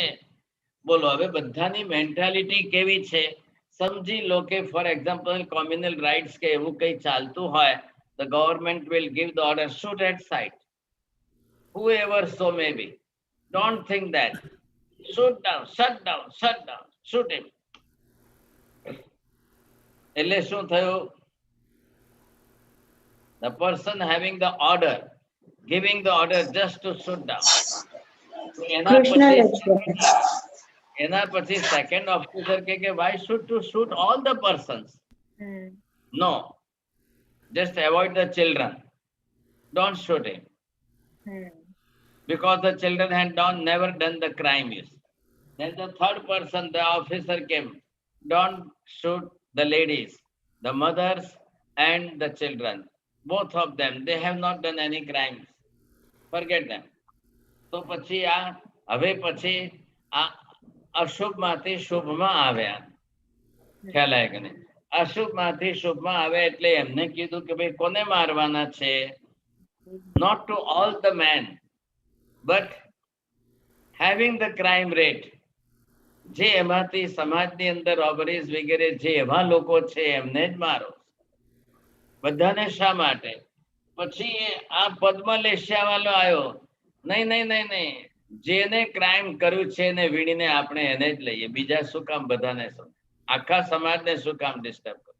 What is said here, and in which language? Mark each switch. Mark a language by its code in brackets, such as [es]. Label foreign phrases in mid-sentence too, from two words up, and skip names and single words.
[gu] બોલો હવે બધાની મેન્ટાલિટી કેવી છે સમજી લો કે [en] for example communal riots [gu] કે એવું કંઈ ચાલતું હોય, [en] the government will give the order, shoot at sight, whoever so may be, don't think that, shoot down, shut down, shoot him। [gu] એટલે શું થયું, [en] the person having the order, giving the order just to shoot down, [gu] એના પછી [en] second officer કે why should to shoot all the persons? No, just avoid the children, don't shoot him, because the children had never done the crime. Then the third person, the officer came, don't shoot the ladies, the mothers and the children, both of them, they have not done any crimes, forget them। [gu] તો પછી આ હવે પછી આ અશુભમાંથી શુભમાં આવ્યા, ખ્યાલ આવે કે નહીં? અશુભમાંથી શુભમાં આવે એટલે એમને કીધું કે ભાઈ કોને મારવાના છે, [en] not to all the men but having the crime rate, [gu] જે એમાંથી સમાજની અંદર રોબરીઝ વગેરે જે એવા લોકો છે એમને જ મારો, બધાને શા માટે? પછી આ પદ્મલેશિયા વાળો આવ્યો, નહીં નહીં નહીં નહીં, જેને ક્રાઇમ કર્યું છે એને વીણીને આપણે એને જ લઈએ, બીજા શું કામ બધાને, શું આખા સમાજને શું કામ ડિસ્ટર્બ કરો?